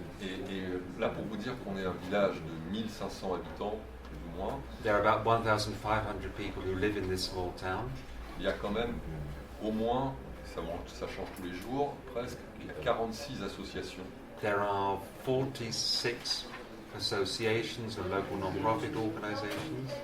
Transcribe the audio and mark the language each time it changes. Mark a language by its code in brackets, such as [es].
[fr] Et là, pour vous dire qu'on est un village de 1500 habitants, plus ou moins. [en] There are about 1,500 people who live in this small town. [fr] Il y a quand même au moins, ça change tous les jours, presque, il y a 46 associations. [en] There are 46 associations and local non-profit organizations.